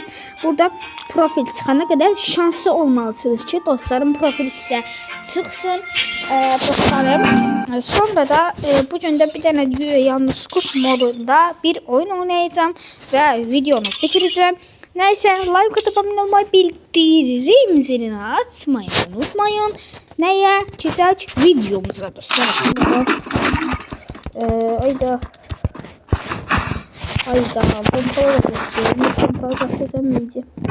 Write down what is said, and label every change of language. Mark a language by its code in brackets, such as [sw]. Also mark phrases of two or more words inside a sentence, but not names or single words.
[az] Burada profil çıxana qədər şanslı olmalısınız ki, dostlarım profil sizə çıxsın. Dostlarım, sonra da bu gün də bir dənə yalnız kurs modunda bir oyun oynayacağım və videonu bitirəcəm. Nəysə, [tr] like atıp abone olmayı, bildirim zilini açmayı unutmayın. Nəyə? [az] Keçək videomuza dostlarım. [tr] Ayda. Pompalı bakıyorum. Pompalı bahsedemeyeceğim.